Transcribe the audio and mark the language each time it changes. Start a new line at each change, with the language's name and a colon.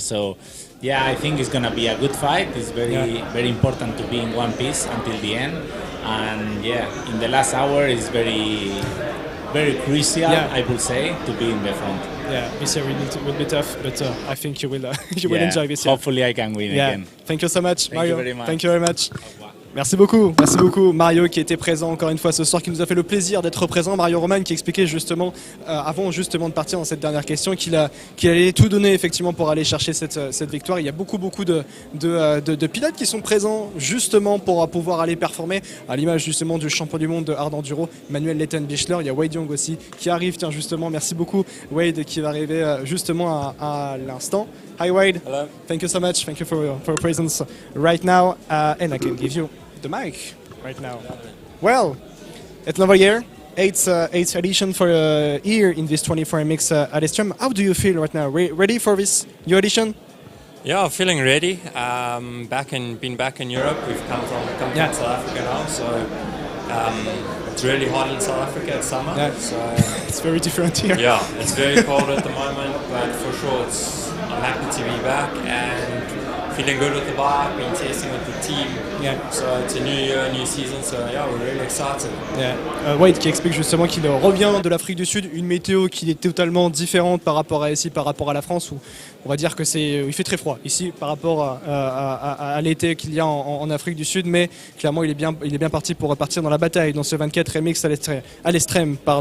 English: So yeah, I think it's gonna be a good fight. It's very important to be in one piece until the end, and in the last hour is very crucial, I would say, to be in the front. Yeah, this year will be tough, but I think you will enjoy this year. Hopefully I can win again. Thank you so much, Mario. Thank you very much. Thank you very much.
French: Merci beaucoup Mario qui était présent encore une fois ce soir, qui nous a fait le plaisir d'être présent. Mario Roman qui expliquait justement, avant justement de partir dans cette dernière question, qu'il allait tout donner effectivement pour aller chercher cette victoire. Il y a beaucoup de pilotes qui sont présents justement pour pouvoir aller performer, à l'image justement du champion du monde de hard enduro, Manuel Letten-Bichler. Il y a Wade Young aussi qui arrive, tiens justement, merci beaucoup Wade qui va arriver justement à l'instant.
English: Hi Wade. Hello. Thank you so much. Thank you for your presence right now, and I can give you the mic right now. Well, it's another year, eighth edition for here in this 24MX ALESTREM. How do you feel right now? Ready for this new edition? Yeah, I'm feeling ready. Been back in Europe. We've come from South Africa now, so it's really hot in South Africa. It's summer, Yeah. so It's very different here. yeah, it's very cold at the moment. But for sure, I'm happy to be back and feeling good with the bike. Been testing with the team. Yeah. So it's a new year, a new season. So yeah, we're really excited. Yeah.
French: Wade qui explique justement qu'il revient de l'Afrique du Sud, une météo qui est totalement différente par rapport à ici, par rapport à la France, où on va dire que il fait très froid ici par rapport à l'été qu'il y a en Afrique du Sud, mais clairement il est bien parti pour repartir dans la bataille dans ce 24 MX à l'Estrem.